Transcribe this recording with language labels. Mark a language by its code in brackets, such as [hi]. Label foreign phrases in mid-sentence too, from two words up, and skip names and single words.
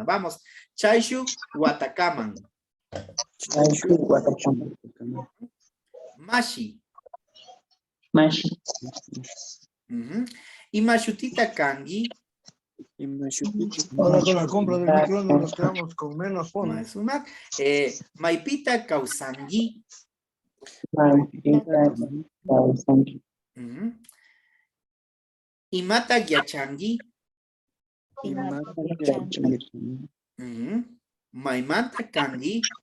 [es] Vamos. [qu] Chaishu Watakaman. Mashi. Y Mashutita Kangi. [es] Ahora con la compra del micrófono nos quedamos con menos fondos. [qu] Maipita Kausangi. Imata Gyachangi. Maimanta Kangi.